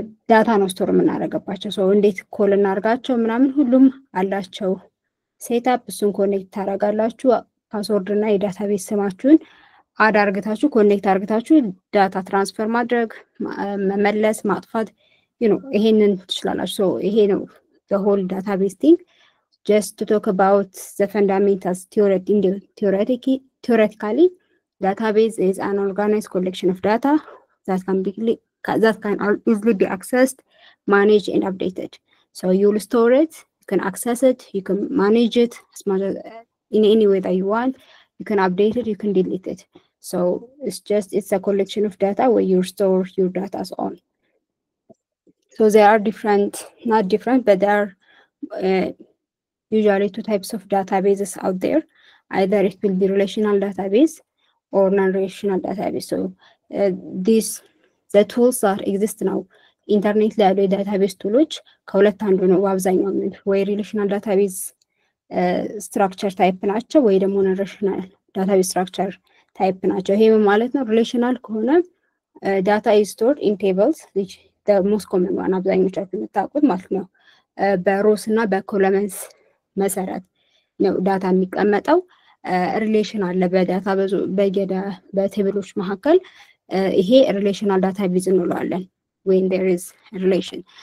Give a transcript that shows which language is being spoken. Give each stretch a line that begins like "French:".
Amharic: ዳታ ነው ስቶር የምናደርግባቸው። so እንዴት ኮል እናርጋቸው ምናምን ሁሉም አላቸው ሴትአፕ። እሱን ኮኔክት ታደርጋላችሁ። ፓስወርድ እና የዳታቤዝ ስማችሁን አድ አርግታችሁ ኮኔክት አርግታችሁ ዳታ ትራንስፈር ማድረግ መመለስ ማጥፋት ይሄንን ትችላላችሁ። so ይሄ ነው
English: the whole database thing. Just to talk about the fundamentals theoretically database is an organized collection of data that can easily be accessed, managed and updated. So you'll store it, you can access it, you can manage it as much as in any way that you want. You can update it, you can delete it. So it's a collection of data where you store your data on. So there are not different, but there are usually two types of databases out there. Either it will be relational database or non-relational database. So the tools that exist now
Amharic: ኢንተርኔት ላይ ያሉ የዳታቤዝ ቱሎች ከሁለት አንዱ ነው። አብዛኛው ወይ ሪሌሽናል ዳታቤዝ ስትራክቸር ታይፕ ናቸው ወይ ደግሞ ሪሌሽናል ዳታቤዝ ስትራክቸር ታይፕ ናቸው። ይሄ ማለት ነው ሪሌሽናል ከሆነ
English: ዳታ ኢዝ ስቶርድ ኢን ቴብልስ which the most common one
Amharic: አብዛኞቻችሁ የምታውቁት ማለት ነው። በሮስ እና በኮለመንስ መሰረት ነው ዳታ የሚቀመጠው። ሪሌሽን አለ በዳታ በቴብሎች መካከል ይሄ ሪሌሽናል ዳታቤዝ እንለዋለን
English: when there is a relation.